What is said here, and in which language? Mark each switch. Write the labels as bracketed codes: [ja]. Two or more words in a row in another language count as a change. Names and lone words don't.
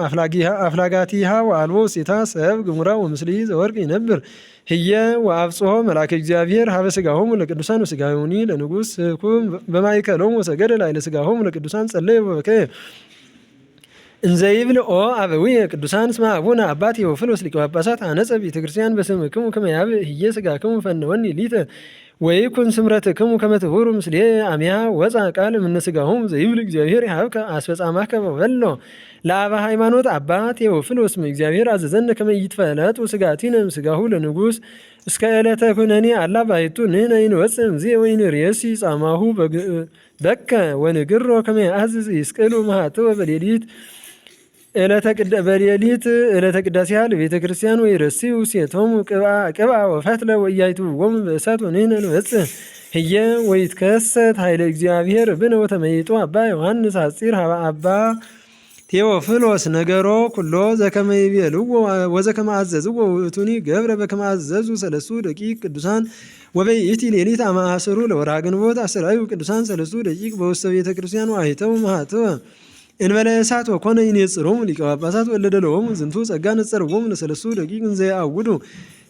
[gez] አፍላጋቲሃ ወአልቦ ውስቴታ ሰብ ግሙራ ወምስሊ ዘወርቅ ይነብር ህየ ወአብጽሖ መልአከ እግዚአብሔር ሀበ ሥጋሆሙ ለቅዱሳን ወሥጋሆሙኒ ለንጉሥ ስኩም በማእከሎሙ ወሰገደ ላዕለ ሥጋሆሙ ለቅዱሳን ጸለየ ወበከየ እንዘ ይብል ኦ አበዊየ ቅዱሳን እስመ አቡነ አባ ቴዎፍሎስ ሊቀ ጳጳሳት ሐነጸ ቤተ ክርስቲያን በስምክሙ ከመ ያብእ ህየ ሥጋክሙ ፈነወኒ ሊተ ወይኩን ስምረትክሙ ከመ ትሁሩ ምስሌየ አሚሃ ወፃ ቃል እምነ ሥጋሆሙ ዘይብል እግዚአብሔር ይሃብከ አስፈጻማከ በበሎ ለአበ ሃይማኖት አባ ቴዎፍሎስ እግዚአብሔር አዘዘነ ከመ ኢይትፈለጡ ሥጋቲነ እምሥጋሁ ለንጉሥ እስከ ዕለተ ኩነኔ አላ ባሕቱ ንሕነ ይንወፅእ እምዝየ ወይንርእሲ ጻማሁ በከ ወንግሮ ከመ ያአዝዝ ይስቅሉ መሃትወ በሌሊት በሌሊት ዕለተ ቅዳሴሃ ለቤተ ክርስቲያን ወይረስዩ ሴቶሙ ቅብአ ወፈትለ ወኢያእትውዎሙ በእሳት ወንሕነ ንወፅእ ህየ ወይትከሰት ኃይለ እግዚአብሔር ብነ ወተመይጦ አባ ዮሐንስ ሐጺር ሀበ አባ ቴዎፍሎስ ነገሮ ኩሎ ዘከመ ይቤልዎ ወዘከመ አዘዝዎ ውእቱኒ ገብረ በከመ አዘዙ ሰለስቱ ደቂቅ ቅዱሳን ወበይእቲ ሌሊት አማአሰሩ ለወርሃ ግንቦት አስራዩ ቅዱሳን ሰለስቱ ደቂቅ በውስተ ቤተ ክርስቲያን ወአይተው ማኅተወ እንበለ እሳት ወኮነ ይኔጽሮሙ ሊቀ ጳጳሳት ወለደ ለሆሙ ዝንቱ ጸጋ ነጸርዎሙ ለሰለስቱ ደቂቅ እንዘ ያአውዱ